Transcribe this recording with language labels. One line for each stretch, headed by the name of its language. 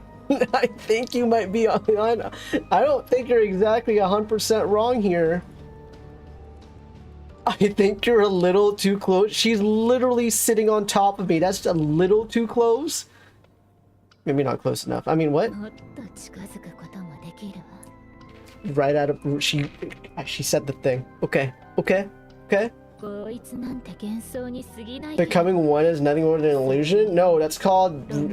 English: I think you might be on. I don't think you're exactly 100% wrong here. I think you're a little too close. She's literally sitting on top of me. That's a little too close. Maybe not close enough. I mean, what?
Japanese: もっと近づくこともできるわ。
English: Right out of she said the thing. Okay. Okay. Okay.
Japanese: こいつなんて幻想に過ぎないけど。
English: Becoming one is nothing more than an illusion? No, that's called.